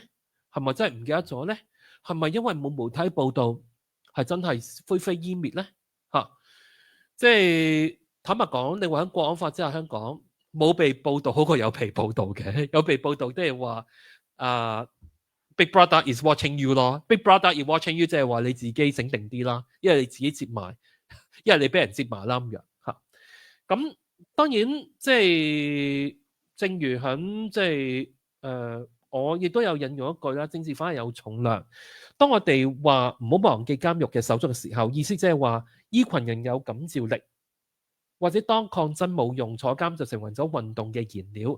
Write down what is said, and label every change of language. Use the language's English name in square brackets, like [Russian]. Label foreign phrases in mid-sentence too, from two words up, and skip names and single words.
[Cantonese] 係咪真係唔記得咗咧？係咪因為冇媒體報導係真係灰飛煙滅咧？即係坦白講，你話喺國安法之下香港冇被報導好過有被報導嘅，有被報導即係話 [English] Big Brother is watching you [Cantonese] 咯。 [English] Big Brother is watching you [Cantonese] 即係話你自己醒定啲啦，因為你自己接埋，因為你俾人接埋啦咁樣嚇。咁當然即係正如響即係我亦都有引用一句啦，政治犯係有重量。當我哋話唔好忘記監獄嘅手足嘅時候，意思即係話依群人有感召力，或者當抗爭冇用，坐監就成為咗運動嘅燃料。